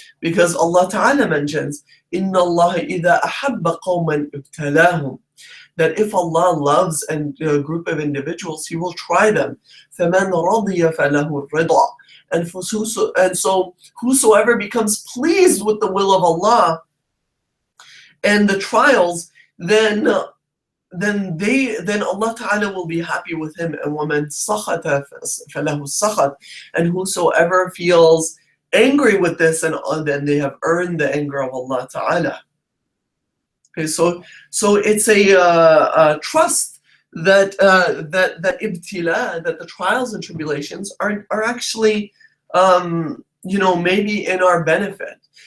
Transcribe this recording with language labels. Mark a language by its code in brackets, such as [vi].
[en] Because Allah Ta'ala mentions, [ar] إِنَّ اللَّهَ إِذَا أَحَبَّ قَوْمًا ابْتَلَاهُمْ, [en] that if Allah loves a group of individuals, He will try them. [ar] فَمَنْ رَضِيَ فَلَهُ الرِّضَى. [en] And so whosoever becomes pleased with the will of Allah and the trials, then Allah Ta'ala will be happy with him. And [ar] وَمَنْ سَخَطَ فَلَهُ السَّخَطِ. [en] And whosoever feels angry with this, and then they have earned the anger of Allah Ta'ala. Okay, so it's a trust that ibtila, that the trials and tribulations are actually maybe in our benefit.